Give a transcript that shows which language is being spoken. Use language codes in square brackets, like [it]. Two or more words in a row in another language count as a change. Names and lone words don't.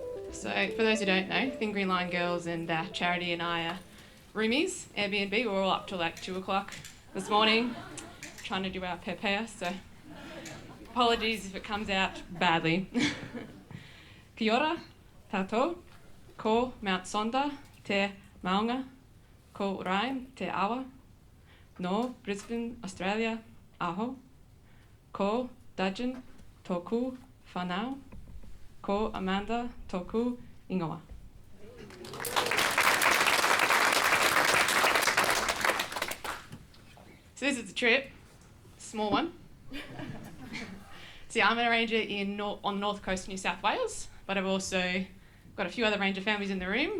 [en] So for those who don't know, Thin Green Line girls and Charity and I are roomies, Airbnb. We were all up till like 2 o'clock this morning trying to do our pepea, so apologies if it comes out badly. [mi] Kia ora, tātou, ko Mount Sonda, te maunga, ko Ryan, te awa, no Brisbane, Australia, aho, ko Dudgeon, tōku whanau, ko Amanda, tōku ingoa. [en] So this is the trip, small one. See, I'm a ranger on the north coast of New South Wales, but I've also got a few other ranger families in the room.